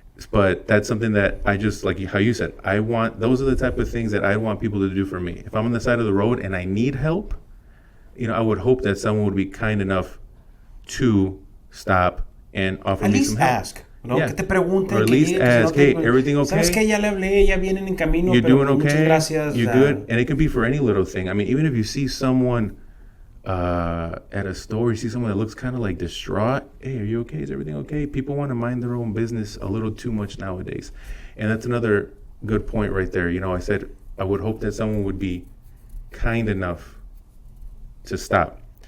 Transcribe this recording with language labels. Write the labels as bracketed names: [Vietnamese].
[English] But that's something that I just, like how you said, those are the type of things that I want people to do for me. If I'm on the side of the road and I need help, I would hope that someone would be kind enough to stop and offer me some help. At least ask. Yeah. [Spanish] Que te pregunten, [English] or at least ask, hey, everything okay? [Spanish] ¿Sabes que ya le hablé, ya vienen en camino, [English] you're doing okay? [Spanish] Muchas gracias. [English] You're good? And it can be for any little thing. I mean, even if you see someone at a store, you see someone that looks kind of like distraught. Hey, are you okay? Is everything okay? People want to mind their own business a little too much nowadays. And that's another good point right there. I said I would hope that someone would be kind enough to stop.